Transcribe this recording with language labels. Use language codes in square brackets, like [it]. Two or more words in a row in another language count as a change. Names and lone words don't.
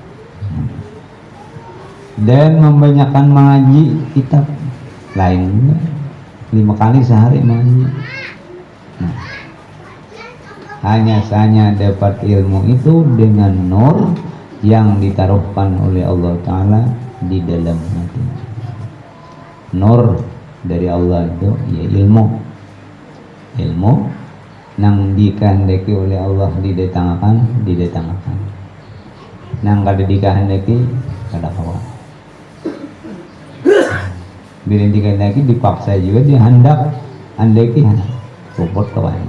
[id] Dan membanyakkan mengaji kitab lain, 5 kali sehari mengaji. Nah, hanya dapat ilmu itu dengan nur yang ditaruhkan oleh Allah Ta'ala di dalam hati. [bjn] Nur dari Allah itu ya ilmu nang dikehendaki oleh Allah didatangkan nang kada dikehendaki kada kawa. Bila dikehendaki dipaksa juga dihendak andaki support kawan.